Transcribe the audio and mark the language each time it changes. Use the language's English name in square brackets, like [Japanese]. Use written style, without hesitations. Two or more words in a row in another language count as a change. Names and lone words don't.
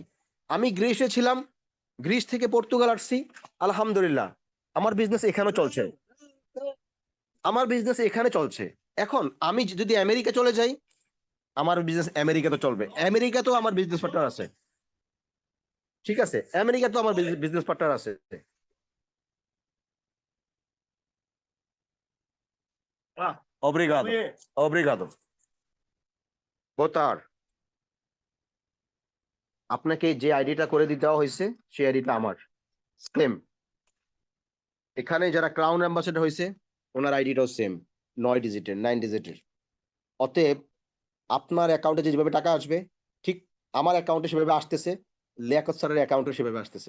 [Bangla] আমি গ্রিসে ছিলাম, গ্রিস থেকে পর্তুগাল আসছি, আলহামদুলিল্লাহ, আমার বিজনেস এখানে চলছে, আমার বিজনেস এখানে চলছে। এখন আমি যদি আমেরিকা চলে যাই, আমার বিজনেস আমেরিকাতে চলবে, আমেরিকাতেও আমার বিজনেস পার্টনার আছে। ঠিক আছে, আমেরিকাতেও আমার বিজনেস পার্টনার আছে। [Portuguese] Obrigado, obrigado. Boa tarde. [Bangla] আপনাকে যে আইডিটা করে দিতে হয়েছে, সেই আইডিটা আমার সেম। এখানে যারা [English] crown ambassador [Bangla] হয়েছে, ওনার আইডিটাও সেম। 9 ডিজিটের, 9 ডিজিটের। অতএব আপনার অ্যাকাউন্টে যেভাবে টাকা আসবে, ঠিক আমার অ্যাকাউন্টে সেভাবে আসতেছে, লিয়াকত স্যারের অ্যাকাউন্টে সেভাবে আসতেছে।